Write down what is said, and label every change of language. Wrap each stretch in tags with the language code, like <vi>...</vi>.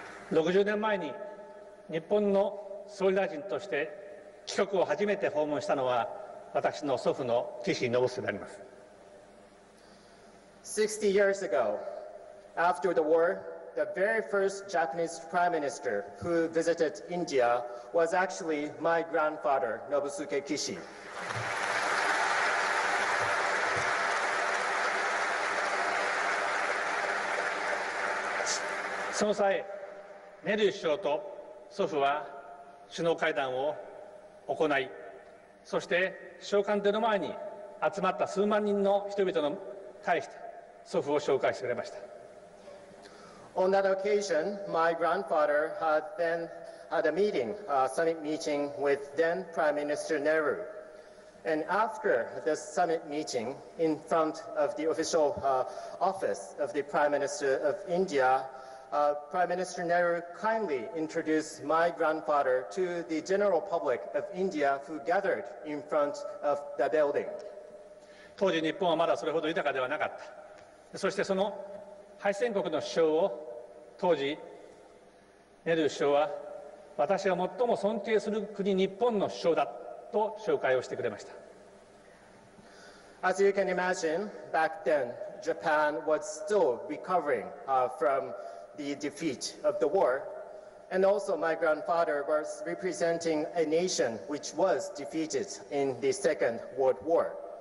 <ja>60年前に日本の総理大臣として帰国を初めて訪問したのは私の祖父の岸信介であります。</ja> <en>60 years ago, after the war, the very first Japanese prime minister who visited India was actually my grandfather, Nobusuke Kishi.</en> <ja>その際、ネル首相と祖父は首脳会談を行い、そして首相官邸の前に集まった数万人の人々に対して祖父を紹介してくれました。</ja> <en>On that occasion, my grandfather had a meeting, summit meeting with then Prime Minister Nehru. And after the summit meeting, in front of the official office of the Prime Minister of India, Prime Minister Nehru kindly introduced my grandfather to the general public of India who gathered in front of the building.</en> <ja>当時日本はまだそれほど豊かではなかった。そしてその敗戦国の首相を当時ネル首相は私が最も尊敬する国日本の首相だと紹介をしてくれました。</ja> <en>As you can imagine, back then Japan was still recovering from the defeat of the war, and also my grandfather was representing a nation which was defeated in the Second World War.</en>